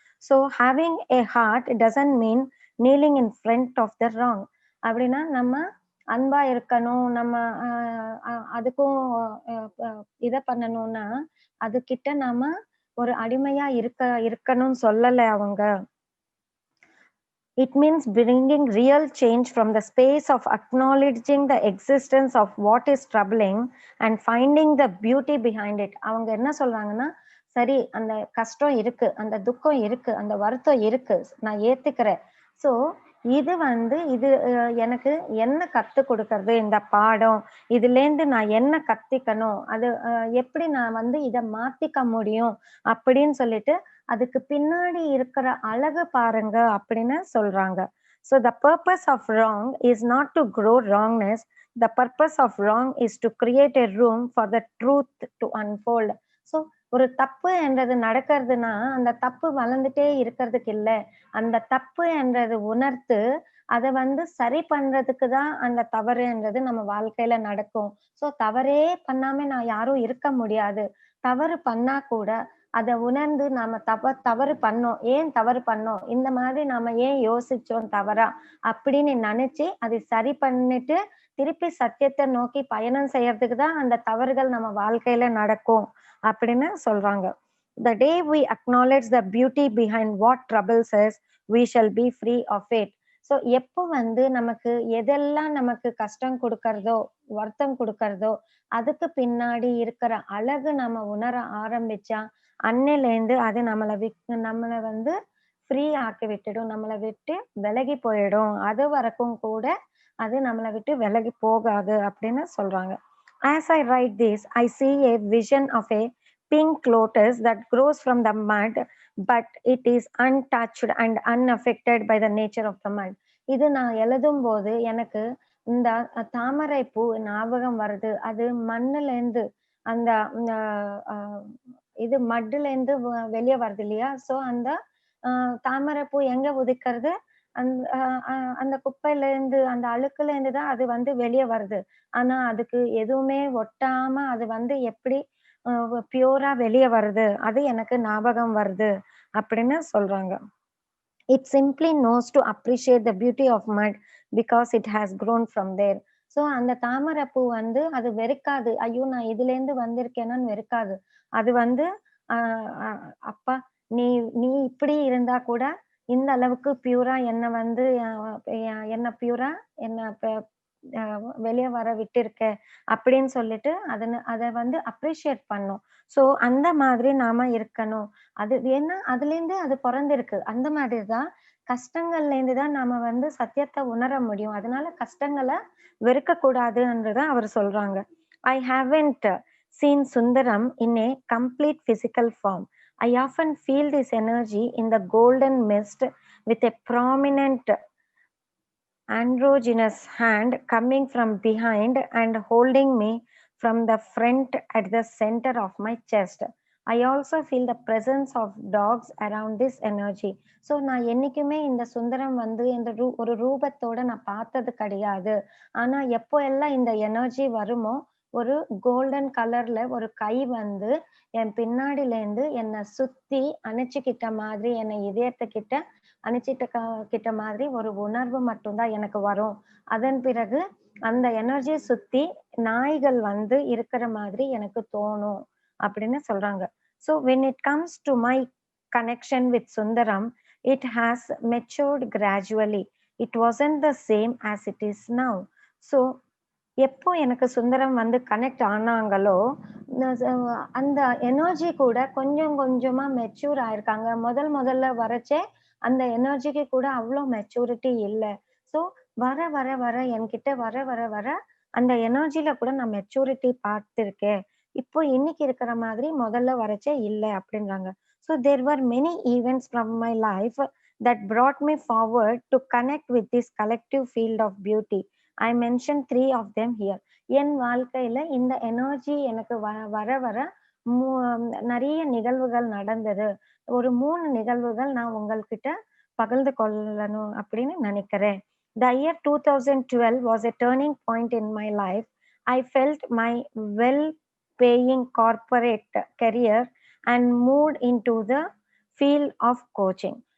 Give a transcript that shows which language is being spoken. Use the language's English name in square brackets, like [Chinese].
[English] So having a heart doesn't mean kneeling in front of the wrong. [Tamil] அப்படின்னா நம்ம அன்பா இருக்கணும். நம்ம அ அ அதுக்கும் அ அ இத பண்ணணும்னா, அதுகிட்ட நாம ஒரு அடிமையா இருக்கணும்னு சொல்லல அவங்க. [English] It means bringing real change from the space of acknowledging the existence of what is troubling and finding the beauty behind it. [Tamil] அவங்க என்ன சொல்றாங்கன்னா, சரி அந்த கஷ்டம் இருக்கு, அந்த துக்கம் இருக்கு, அந்த வருத்தம் இருக்கு. நான் ஏத்துக்கிறேன். ஸோ இது வந்து இது எனக்கு என்ன கத்துக் குடுக்கறது இந்த பாடம்? இதுலேருந்து நான் என்ன கத்துக்கணும்? அது எப்படி நான் வந்து இத மாத்திக்க முடியும்? அப்படின்னு சொல்லிட்டு அதுக்கு பின்னாடி இருக்கிற அழகு பாருங்க அப்படின்னு சொல்றாங்க. [English] So the purpose of wrong is not to grow wrongness. The purpose of wrong is to create a room for the truth to unfold. [Tamil] So ஒரு தப்பு என்றது நடக்கிறதுனா, அந்த தப்பு வளர்ந்துட்டே இருக்கிறதுக்கு இல்ல. அந்த தப்பு என்றது உணர்த்து, அத வந்து சரி பண்றதுக்கு தான் அந்த தவறுன்றது நம்ம வாழ்க்கையில நடக்கும். ஸோ தவறே பண்ணாம நான் யாரும் இருக்க முடியாது. தவறு பண்ணா கூட அத உணர்ந்து நாம தவறு பண்ணோம். ஏன் தவறு பண்ணோம்? இந்த மாதிரி நாம ஏன் யோசிச்சோம் தவறா? அப்படின்னு நெனச்சு, அதை சரி பண்ணிட்டு, திருப்பி சத்தியத்த நோக்கி பயணம் செய்யறதுக்கு தான் அந்த தவறுகள் நம்ம வாழ்க்கையில நடக்கும். அப்படின்னு சொல்றாங்க. [English] The day we acknowledge the beauty behind what troubles us, we shall be free of it. [Tamil] So எப்போ வந்து நமக்கு எதெல்லாம் நமக்கு கஷ்டம் குடுக்கறதோ, வருத்தம் குடுக்கறதோ, அதுக்கு பின்னாடி இருக்கிற அழகு நம்ம உணர ஆரம்பிச்சா, அன்னையிலேருந்து அது நம்மள வந்து ஃப்ரீ ஆக்கி விட்டுடும். நம்மள விட்டு விலகி போயிடும். அது வரைக்கும் கூட அது நம்மள விட்டு விலகி போகாது அப்படின்னு சொல்றாங்க. [English] As I write this, I see a vision of a pink lotus that grows from the mud, but it is untouched and unaffected by the nature of the mud. [Tamil] இது நான் எழுதும்போது எனக்கு இந்த தாமரை பூ ஞாபகம் வருது. அது மண்ணுலேருந்து அந்த அ இது மட்டுலேருந்து வெளிய வருது இல்லையா? ஸோ அந்த அ தாமரைப்பூ எங்க உதிக்கிறது? அந் அ அ அந்த குப்பையிலேருந்து, அந்த அழுக்குலேருந்து தான் அது வந்து வெளிய வருது. ஆனா அதுக்கு எதுவுமே ஒட்டாம அது வந்து எப்படி பியூரா வெளிய வருது? அது எனக்கு ஞாபகம் வருது அப்படின்னு சொல்றாங்க. [English] It simply knows to appreciate the beauty of mud because it has grown from there. [Tamil] So அந்த தாமரைப்பூ வந்து அது வெறுக்காது. ஐயோ! நான் இதுலேருந்து வந்திருக்கேனான்னு வெறுக்காது. அது வந்து அ அ அப்பா நீ நீ இப்படி இருந்தா கூட இந்த அளவுக்கு பியூரா என்ன வந்து என்ன பியூரா என்ன அ வெளிய வர விட்டிருக்க அப்படின்னு சொல்லிட்டு அத வந்து அப்ரிஷியேட் பண்ணும். ஸோ அந்த மாதிரி நாம இருக்கணும். அது ஏன்னா அதுலேருந்து அது பொறந்திருக்கு. அந்த மாதிரி தான் கஷ்டங்கள்லேருந்து தான் நாம வந்து சத்தியத்த உணர முடியும். அதனால கஷ்டங்கள வெறுக்கக்கூடாதுன்றத அவர் சொல்றாங்க. [English] I haven't seen Sundaram in a complete physical form. I often feel this energy in the golden mist with a prominent androgynous hand coming from behind and holding me from the front at the center of my chest. I also feel the presence of dogs around this energy. [Tamil] So நான் என்னைக்குமே இந்த சுந்தரம் வந்து இந்த ஒரு ரூபத்தோட நான் பார்த்தது கிடையாது. ஆனா எப்போ எல்லாம் இந்த எனர்ஜி வருமோ, ஒரு கோல்டன் கலர்ல ஒரு கை வந்து என் பின்னாடிலேருந்து என்ன சுத்தி அணைச்சுக்கிட்ட மாதிரி, என்னை இதயத்துக்கிட்ட கிட்ட மாதிரி ஒரு உணர்வு மட்டும் தான் எனக்கு வரும். அதன் பிறகு அந்த எனர்ஜிய சுத்தி நாய்கள் வந்து இருக்கிற மாதிரி எனக்கு தோணும் அப்படின்னு சொல்றாங்க. [English] So when it comes to my connection with Sundaram, it has matured gradually. It wasn't the same as it is now. [Tamil] So எப்போ எனக்கு சுந்தரம் வந்து கனெக்ட் ஆனாங்களோ, ந ச அந்த எனர்ஜி கூட கொஞ்சம் கொஞ்சமா மெச்சூர் ஆயிருக்காங்க. முதல்ல வரச்சே அந்த எனர்ஜிக்கு கூட அவ்ளோ மெச்சூரிட்டி இல்ல. ஸோ வர என்கிட்ட வர அந்த எனர்ஜில கூட நான் மெச்சூரிட்டி பார்த்திருக்கேன். இப்போ இன்னைக்கு இருக்கிற மாதிரி முதல்ல வரச்சே இல்ல அப்படின்றாங்க. [English] So there were many events from my life that brought me forward to connect with this collective field of beauty. I mention 3 of them here. [Tamil] என் வாழ்க்கையில இந்த எனர்ஜி எனக்கு வர மூ நெறைய நிகழ்வுகள் நடந்தது. ஒரு 3 நிகழ்வுகள் நான் உங்கள்கிட்ட பகிர்ந்து கொள்ளணும் அப்படின்னு நினைக்கிறேன். [English] The year 2012 was a turning point in my life. I felt my well-paying corporate career and moved into the field of coaching.